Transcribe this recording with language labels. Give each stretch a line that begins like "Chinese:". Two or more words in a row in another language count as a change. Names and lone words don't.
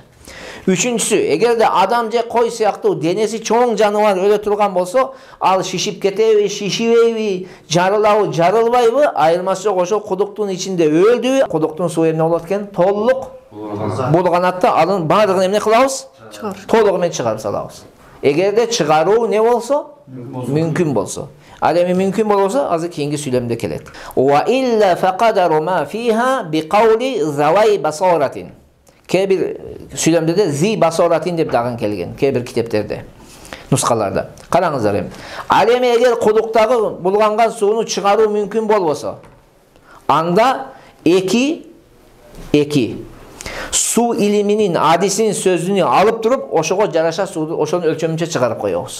Kyrgyz: Үчүнчүсү, эгерде адам же кой сыяктуу денеси чоң жаныбар өлө турган болсо, ал шишип кетеби, шишибейби, жарылабы, жарылбайбы, айырмасы жок, ошол qudуктун ичинде өлдүбү, qudуктун суу эмне болот экен? Толук булганатта анын баардыгын эмне кылабыз? Толугу менен чыгарып салабыз. Эгерде чыгаруу не болсо, мүмкүн болсо. Ал эми мүмкүн болбосо, азыр кийинки сүйлөмдө келет.
Arabic: و إلا فقدر ما فيها بقول ذوي بصارة.
Kyrgyz: Кээ-бир сүйлөмдөрдө
Arabic: ذي بصارة
Kyrgyz: деп дагы келген, кээ-бир китептерде, нускаларда. Караңыздар эми. Ал эми эгер qudуктагы булганган сууну чыгаруу мүмкүн болбосо, анда эки суу илиминин адисинин сөзүнү алып туруп, ошого жараша сууду ошонун өлчөмүнчө чыгарып коебуз.